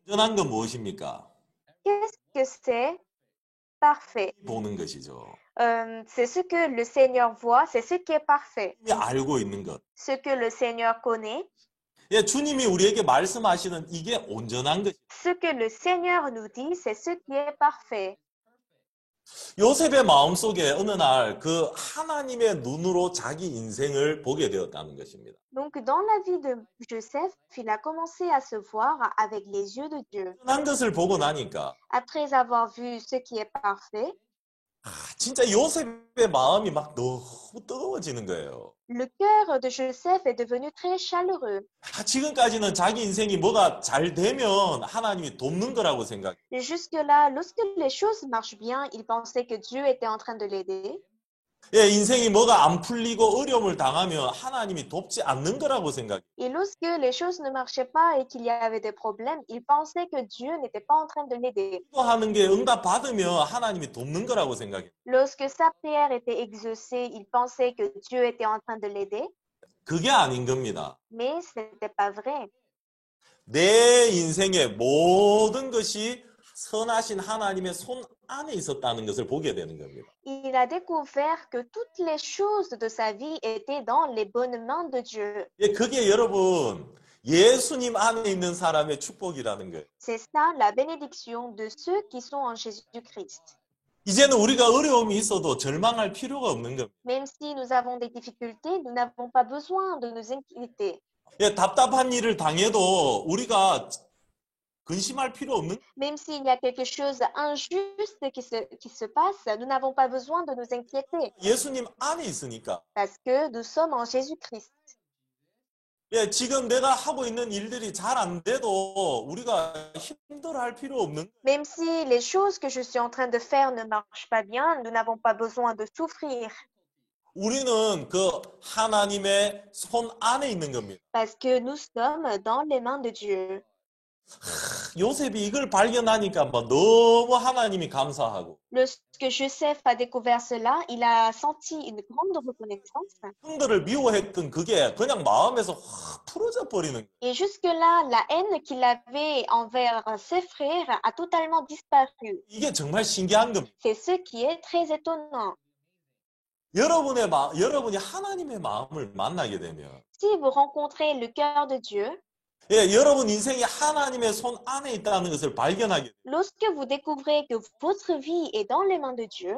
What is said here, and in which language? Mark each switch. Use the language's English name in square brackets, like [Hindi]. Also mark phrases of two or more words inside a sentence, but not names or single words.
[Korean] 온전한 건 무엇입니까? [French] Qu'est-ce que c'est parfait? [Korean] 보는 것이죠. [French] C'est ce que le Seigneur voit, c'est ce qui est parfait. [Korean] 알고 있는 것. [French] Ce que le Seigneur connaît. [Korean] 예, 주님이 우리에게 말씀하시는 이게 온전한 것. [French] Ce que le Seigneur nous dit, c'est ce qui est parfait. [Korean] 요셉의 마음속에 어느 날 그 하나님의 눈으로 자기 인생을 보게 되었다는 것입니다. [French] Donc, dans la vie de Joseph, il a commencé à se voir avec les yeux de Dieu. [Korean] 한 것을 보고 나니까 [French] Après avoir vu ce qui est parfait, [Korean] 진짜 요셉의 마음이 막 너무 뜨거워지는 거예요. [French] le cœur de Joseph est devenu très chaleureux. [Korean] 지금까지는 자기 인생이 뭐가 잘 되면 하나님이 돕는 거라고 생각. [French] Et jusque-là, lorsque les choses marchent bien, il pensait que Dieu était en train de l'aider. [Korean] 예, 인생이 뭐가 안 풀리고 어려움을 당하면 하나님이 돕지 않는 거라고 생각. [French] Et lorsque les choses ne marchaient pas et qu'il y avait des problèmes, il pensait que Dieu n'était pas en train de l'aider. [Korean] 기도하는 게 응답 받으면 하나님이 돕는 거라고 생각해. [French] Lorsque sa prière était exaucée, il pensait que Dieu était en train de l'aider, [Korean] 그게 아닌 겁니다. [French] mais ce n'était pas vrai. [Korean] 내 인생의 모든 것이 선하신 하나님의 손 안에 있었다는 것을 보게 되는 겁니다. [French] Il a découvert que toutes les choses de sa vie étaient dans les bonnes mains de Dieu. [Korean] 예, 그게 여러분 예수님 안에 있는 사람의 축복이라는 거예요. [French] C'est ça la bénédiction de ceux qui sont en Jésus-Christ. [Korean] 이제는 우리가 어려움이 있어도 절망할 필요가 없는 겁니다. [French] Même si nous avons des difficultés, nous n'avons pas besoin de nous inquiéter. [Korean] 예, 답답한 일을 당해도 우리가 근심할 필요 없는. [French] Même s'il y a quelque chose d'injuste qui se passe, nous n'avons pas besoin de nous inquiéter [Korean] 예수님 안에 있으니까. [French] parce que nous sommes en Jésus-Christ. [Korean] 예, 지금 내가 하고 있는 일들이 잘 안 돼도 우리가 힘들어할 필요 없는. [French] Même si les choses que je suis en train de faire ne marchent pas bien, nous n'avons pas besoin de souffrir [Korean] 우리는 그 하나님의 손 안에 있는 겁니다. [French] parce que nous sommes dans les mains de Dieu. [Korean] 요셉이 이걸 발견하니까 막 너무 하나님이 감사하고 [French] Lorsque Joseph a découvert cela, il a senti une grande reconnaissance. [Korean] 형들을 미워했던 그게 그냥 마음에서 확 풀어져 버리는 거예요. [French] Et jusque-là, la haine qu'il avait envers ses frères a totalement disparu. [Korean] 이게 정말 신기한 겁니다. [French] C'est ce qui est très étonnant. [Korean] 여러분이 하나님의 마음을 만나게 되면 [French] Si vous rencontrez le cœur de Dieu, [Korean] 예, 여러분 인생이 하나님의 손 안에 있다는 것을 발견하게 돼요. [French] lorsque vous découvrez que votre vie est dans les mains de Dieu,